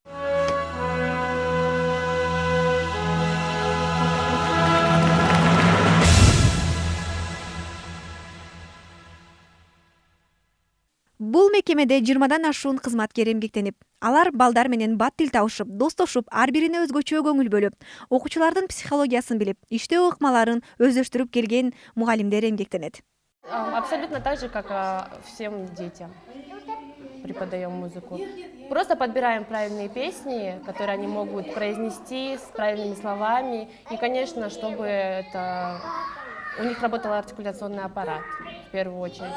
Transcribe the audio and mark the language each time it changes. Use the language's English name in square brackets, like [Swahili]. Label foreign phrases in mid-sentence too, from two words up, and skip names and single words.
[Kyrgyz] Бул мекемеде 20дан ашуун кызматкер эмгектенип, алар балдар менен бат тил табышып, достошуп, ар бирине өзгөчө көңүл бөлүп, окуучулардын психологиясын билип, иштөө ыкмаларын өздөштүрүп келген мугалимдер эмгектенет. [Russian] Абсолютно так же, как всем детям преподаем музыку. Просто подбираем правильные песни, которые они могут произнести с правильными словами. И, конечно, чтобы у них работал артикуляционный аппарат, в первую очередь.